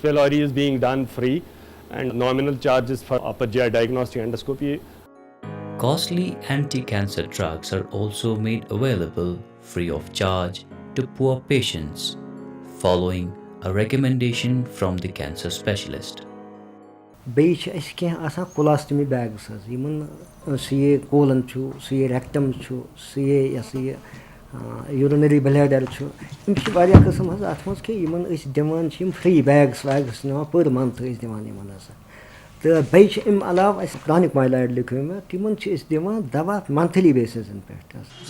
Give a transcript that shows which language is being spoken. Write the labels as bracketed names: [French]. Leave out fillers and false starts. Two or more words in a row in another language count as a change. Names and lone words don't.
[English] pylori is being done free and nominal charges for upper GI diagnostic endoscopy. Costly anti-cancer drugs are also made available free of charge to poor patients following a recommendation from the cancer specialist. [Kashmiri] بیٚیہِ چھِ اَسہِ کینٛہہ آسان [English] colostomy bags [Kashmiri] حظ یِمن [English] CA colon [Kashmiri] چھُ [English] CA rectum [Kashmiri] چھُ سی اے یہِ [English] urinary bladder [Kashmiri] چھُ یِم چھِ واریاہ قٕسم حظ اَتھ منٛز کہِ یِمن أسۍ دِوان چھِ یِم [English] free bags [Kashmiri] ویگٕس نِوان [English] per month [Kashmiri] أسۍ دِوان یِمن حظ تہٕ بیٚیہِ چھِ اَمہِ علاوٕ اَسہِ [English] chronic myeloid [Kashmiri] لیکھیو مےٚ تِمن چھِ أسۍ دِوان دوا منتھلی بیسِزن پٮ۪ٹھ حظ